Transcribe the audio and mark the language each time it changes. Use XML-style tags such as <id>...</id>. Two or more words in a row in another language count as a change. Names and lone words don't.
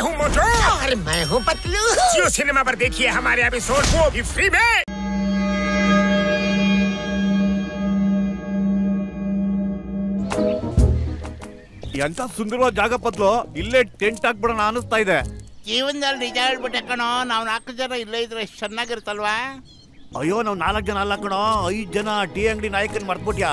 <hi>मोटू और मैं हूँ पतलू। जियो सिनेमा पर देखिए हमारे एपिसोड, वो भी फ्री में।</hi> <kn>ಎಂತ ಸುಂದರವಾದ ಜಾಗ ಪತ್ಲು, ಇಲ್ಲೇ ಟೆಂಟ್ ಹಾಕ್ಬಿಡೋಣ ಅನಿಸ್ತಾ ಇದೆ. ಜೀವನದಲ್ಲಿ ನಿಜ ಹೇಳ್ಬಿಟ್ಟೆ ಕಣೋ, ನಾವು 4 ಜನ ಇಲ್ಲೇ ಇದ್ರೆ ಎಷ್ಟು ಚೆನ್ನಾಗಿರುತ್ತಲ್ವಾ? ಅಯ್ಯೋ, ನಾವು 4 ಜನ ಅಲ್ಲ ಕಣೋ, 5 ಜನ. ಟೀ ಅಂಗಡಿ ನಾಯಕನ್ ಮರ್ತ್ಬಿಟ್ಯಾ?</kn>